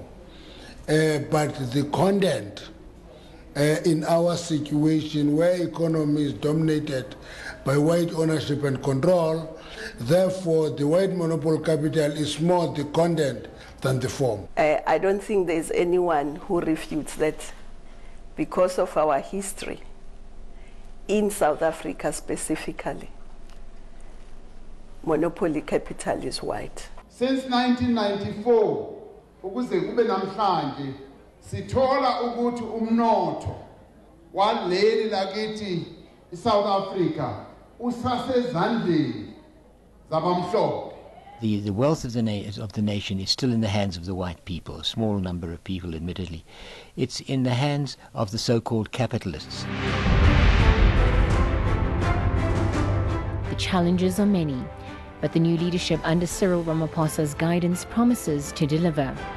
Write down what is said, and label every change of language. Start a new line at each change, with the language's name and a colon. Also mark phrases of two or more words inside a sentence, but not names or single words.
English: But the content in our situation where economy is dominated by white ownership and control, therefore the white monopoly capital is more the content than the form. I don't think there's anyone who refutes that because of our history, in South Africa specifically, monopoly capital is white. Since 1994,
North Ndebele: ukuze kube namhlanje sithola ukuthi umnotho waleli lakithi iSouth Africa usasezandleni zabamhlophe.
English: The wealth of the nation is still in the hands of the white people, a small number of people admittedly. It's in the hands of the so-called capitalists. challenges are many, but the new leadership under Cyril Ramaphosa's guidance promises to deliver.